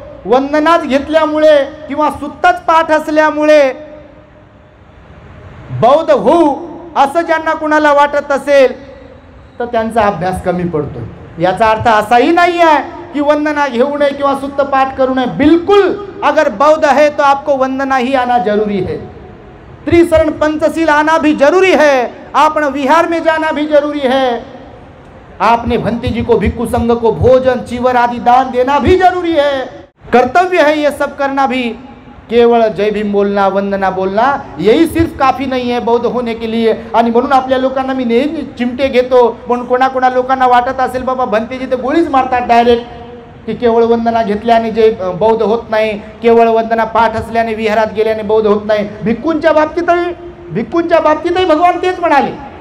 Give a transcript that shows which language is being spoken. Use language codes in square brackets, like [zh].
[mr] वंदनाच घेतल्यामुळे किंवा सुत्तच पाठ असल्यामुळे बौद्ध होऊ असं ज्यांना कुणाला वाटत असेल तर त्यांचा अभ्यास कमी पडतो. याचा अर्थ असाही नाही आहे कि वंदना घेऊ नये किंवा सुत्त पाठ करू नये. [hi] बिल्कुल, अगर बौद्ध है तो आपको वंदना ही आना जरूरी है, त्रिशरण पंचशील आना भी जरूरी है, आपने विहार में जाना भी जरूरी है, आपने भंते जी को, भिक्खु संघ को भोजन चीवर आदि दान देना भी जरूरी है, कर्तव्य है ये सब करना भी. केवळ जय भीम बोलना, वंदना बोलना यही सिर्फ काफी नहीं है बौद्ध होने के लिए. [mr] आणि म्हणून आपल्या लोकांना मी नेहमी चिमटे घेतो. म्हणून कोणा लोकांना वाटत असेल बाबा भंतेजी ते गोळीच मारतात डायरेक्ट की केवळ वंदना घेतल्याने जे बौद्ध होत नाही, केवळ वंदना पाठ असल्याने विहारात गेल्याने बौद्ध होत नाही. भिक्खूंच्या बाबतीतही भगवान तेच म्हणाले.